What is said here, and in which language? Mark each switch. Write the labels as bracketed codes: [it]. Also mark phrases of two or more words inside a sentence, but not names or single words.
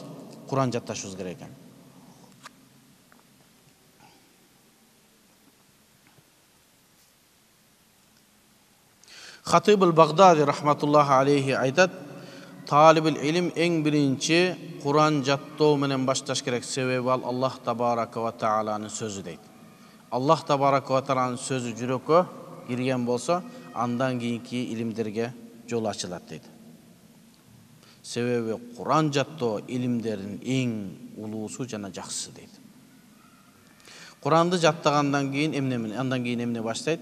[ky] Куран жатташыбыз керек экен. Хатиб ал-Багдади [ar] رحمة الله عليه [ky] айтат, талибул илим эң биринчи Куран жаттоо менен башташ керек, себеби ал Аллах табарака ва тааланын сөзү дейт. Аллах табарака ва тааланын сөзү жүрөккө кирген болсо, андан кийинки илимдерге жол ачылат дейт. Себеби Куран жаттоо илимдердин эң улуусу жана жакшысы дейт. Куранды жаттагандан кийин эмне баштайт?